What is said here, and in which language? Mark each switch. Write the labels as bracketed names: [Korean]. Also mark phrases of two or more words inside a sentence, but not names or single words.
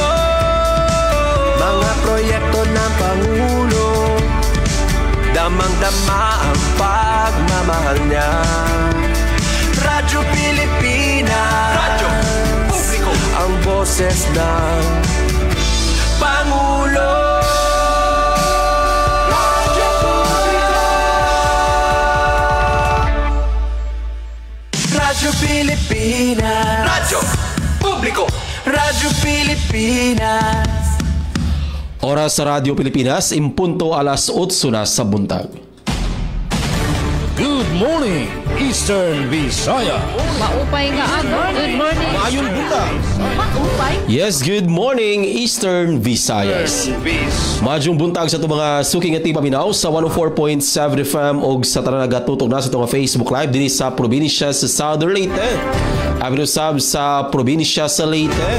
[Filipino] Mga proyekto ng Pangulo, damang-dama ang pagmamahal niya. Radyo Pilipinas, radyo publiko, ang boses ng Pangulo. Radyo publiko, Radyo Pilipinas, radyo publiko, Radyo Pilipinas. [Cebuano] Oras sa Radyo Pilipinas, impunto alas 8 na sa buntag. [English] Good morning, Eastern Visaya. [Waray] Maupay nga aga. [English] Good morning. [Cebuano] Maayong buntag. [Waray] Maupay. [English] Yes, good morning, Eastern Visayas. [Cebuano] Maayong buntag sa itong mga suking at paminaw sa 104.7 FM o sa Taranaga tutok na sa itong Facebook Live din sa probinsya sa Southern Leyte. Abinusab sa probinsya sa Leyte.